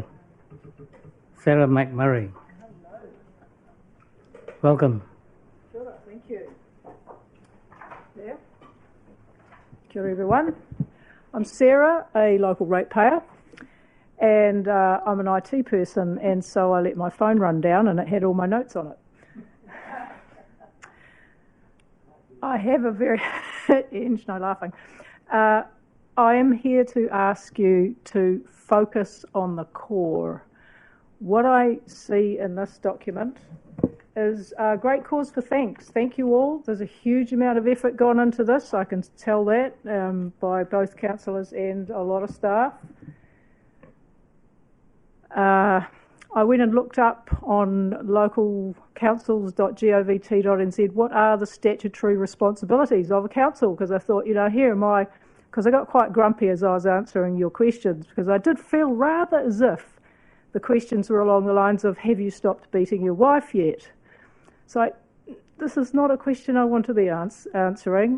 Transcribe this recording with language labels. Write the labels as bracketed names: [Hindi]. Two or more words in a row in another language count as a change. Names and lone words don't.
[English] Sarah McMurray. Welcome. Sure, thank you. Yeah. [Māori] Kia ora everyone. [English] I'm Sarah, a local ratepayer, and I'm an IT person, and so I let my phone run down and it had all my notes on it. I have a very... no laughing. I am here to ask you to focus on the core. What I see in this document is a great cause for thanks. Thank you all. There's a huge amount of effort gone into this. I can tell that by both councillors and a lot of staff. I went and looked up on localcouncils.govt.nz what are the statutory responsibilities of a council, because I thought, here am I, because I got quite grumpy as I was answering your questions, because I did feel rather as if the questions were along the lines of, have you stopped beating your wife yet? So this is not a question I want to be answering.